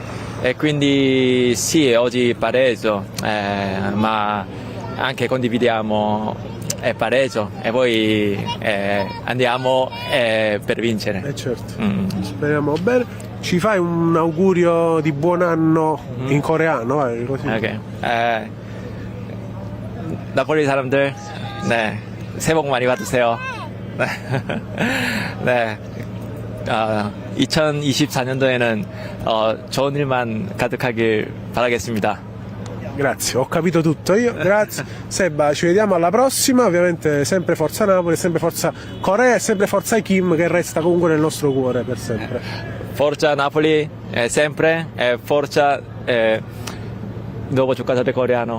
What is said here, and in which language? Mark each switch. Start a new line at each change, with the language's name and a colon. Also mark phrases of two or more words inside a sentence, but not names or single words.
Italian: E quindi sì, oggi pareggio, ma anche condividiamo pareggio e poi andiamo per vincere. Certo. Speriamo bene. Ci fai un augurio di buon anno in coreano? Vai, così. Okay.
Korean: 나폴리 사람들, 네, 새해 복 많이 받으세요. 네, 2024년도에는 좋은 일만 가득하길 바라겠습니다.
Italian: Grazie, ho capito tutto io, grazie. Seba, ci vediamo alla prossima, ovviamente sempre Forza Napoli, sempre Forza Corea e sempre Forza Kim che resta comunque nel nostro cuore per sempre. Forza Napoli sempre, forza nuovo giocatore coreano.